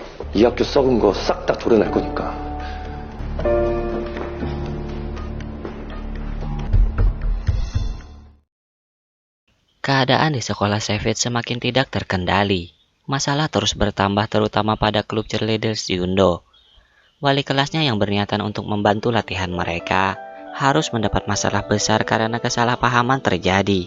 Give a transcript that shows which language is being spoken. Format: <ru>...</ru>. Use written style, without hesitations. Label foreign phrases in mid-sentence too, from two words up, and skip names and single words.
<ko>이 학교 썩은 거 싹 다 도려낼 거니까.</ko> <id>Keadaan di sekolah Savage semakin tidak terkendali. Masalah terus bertambah terutama pada klub cheerleaders Yundo. Wali kelasnya yang berniatan untuk membantu latihan mereka harus mendapat masalah besar karena kesalahpahaman terjadi.</id>